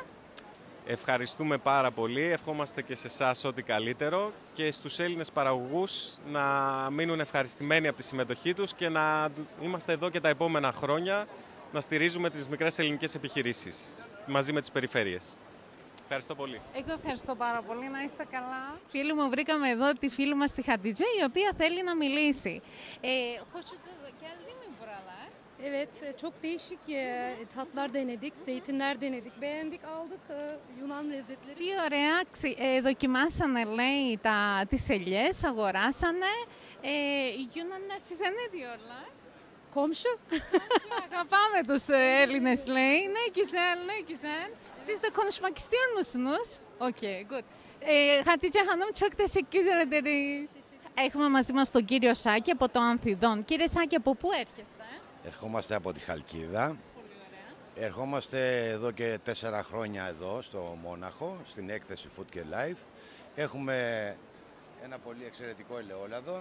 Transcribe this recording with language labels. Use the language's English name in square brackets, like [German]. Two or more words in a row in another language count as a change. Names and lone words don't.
[Greek] Ευχαριστούμε πάρα πολύ. Ευχόμαστε και σε εσάς ό,τι καλύτερο και στους Έλληνες παραγωγούς να μείνουν ευχαριστημένοι από τη συμμετοχή τους και να είμαστε εδώ και τα επόμενα χρόνια να στηρίζουμε τις μικρές ελληνικές επιχειρήσεις μαζί με τις περιφέρειες. Ευχαριστώ πολύ. Εγώ ευχαριστώ πάρα πολύ. Να είστε καλά. Φίλοι μου, βρήκαμε εδώ τη φίλη μας τη Χατίτζε, η οποία θέλει να μιλήσει. [Turkish] Evet, çok değişik tatlar denedik, zeytinler denedik, beğendik, aldık Yunan lezzetleri. [Greek] Τι ωραία, δοκιμάσανε λέει τις ελιές, αγοράσανε. Οι [Turkish] Yunanlar size ne diyorlar? Komşu. [Greek] Αγαπάμε τους Έλληνες λέει. Ναι, [Turkish] güzel, ναι, güzel. Siz de konuşmak istiyor musunuz? [English] Okay, good. [Turkish] Hatice Hanım, çok teşekkür ederiz. [Greek] Έχουμε μαζί μας τον κύριο Σάκη από το Ανθιδόν. Κύριε Σάκη, από πού έρχεστε? Ερχόμαστε από τη Χαλκίδα. Πολύ ωραία. Ερχόμαστε εδώ και 4 χρόνια εδώ στο Μόναχο, στην έκθεση Food and Life. Έχουμε ένα πολύ εξαιρετικό ελαιόλαδο.